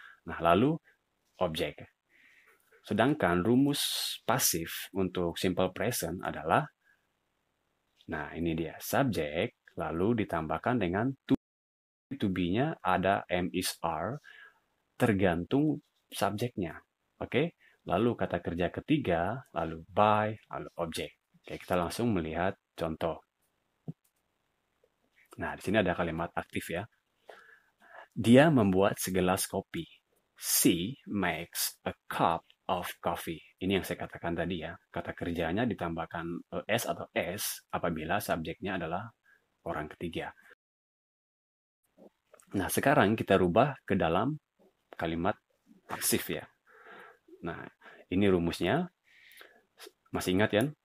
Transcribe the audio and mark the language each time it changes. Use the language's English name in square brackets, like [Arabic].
[Indonesian] Nah, lalu objek. Sedangkan rumus pasif untuk simple present adalah, nah ini dia, subjek, lalu ditambahkan dengan to be-nya ada am, is, are, tergantung subjeknya. Oke? Lalu kata kerja ketiga, lalu by, lalu objek. Oke, kita langsung melihat contoh. Nah, di sini ada kalimat aktif ya. Dia membuat segelas kopi. [English] She makes a cup of coffee. [Indonesian] Ini yang saya katakan tadi ya. Kata kerjanya ditambahkan s atau s apabila subjeknya adalah orang ketiga. Nah, sekarang kita rubah ke dalam kalimat pasif ya. Nah, ini rumusnya. Masih ingat ya?